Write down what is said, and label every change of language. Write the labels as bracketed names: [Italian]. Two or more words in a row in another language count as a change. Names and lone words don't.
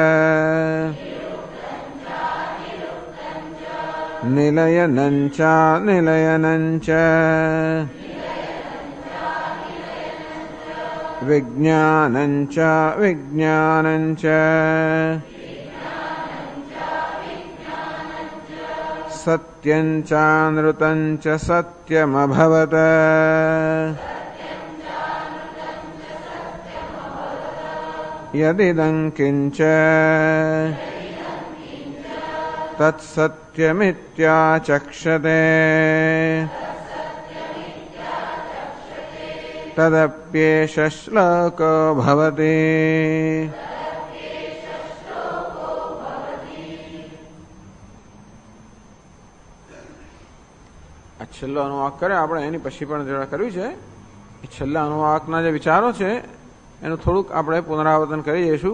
[Sanskrit] निलयनञ्च निलयनञ्च विज्ञानञ्च विज्ञानञ्च सत्यञ्चानृतञ्च सत्यमभवत् यदिदं किञ्च तत्सत्यमित्याचक्षते તદપ્યેષ શ્લોકો ભવતિ. [Gujarati] આ છેલ્લો અનુવાક કરે આપણે એની પછી પણ જરા કર્યું છે. એ છેલ્લા અનુવાકના જે વિચારો છે એનું થોડુંક આપણે પુનરાવર્તન કરી જઈશું.